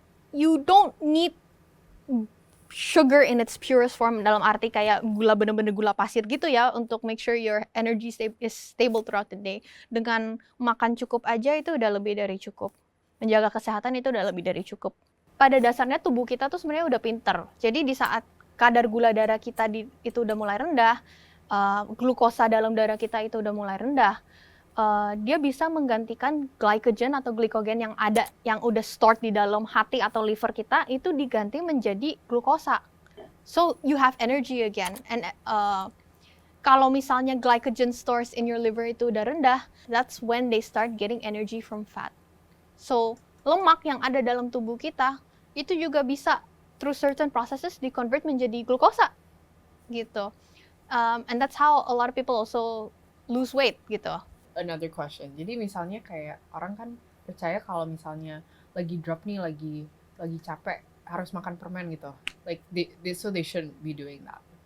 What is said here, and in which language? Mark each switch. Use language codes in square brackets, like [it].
[en] You don't need sugar in its purest form, [id] dalam arti kayak gula bener-bener gula pasir gitu ya, untuk [en] make sure your energy is stable throughout the day. [id] Dengan makan cukup aja itu udah lebih dari cukup. Menjaga kesehatan itu udah lebih dari cukup. Pada dasarnya tubuh kita tuh sebenarnya udah pinter. Jadi di saat kadar gula darah kita itu udah mulai rendah, glukosa dalam darah kita itu udah mulai rendah, dia bisa menggantikan glycogen atau glikogen yang ada, yang udah [en] stored [id] di dalam hati atau liver kita, itu diganti menjadi glukosa. [en] So you have energy again. And [id] kalau misalnya [en] glycogen stores in your liver [id] itu udah rendah, [en] that's when they start getting energy from fat. [id] So lemak yang ada dalam tubuh kita itu juga bisa [en] through certain processes [id] di-convert menjadi glukosa gitu. [en] And that's how a lot of people also lose weight gitu. Another question. [id] Jadi misalnya kayak orang kan percaya kalau misalnya lagi drop nih, lagi capek, harus makan permen gitu. [en] Like so they shouldn't be doing that.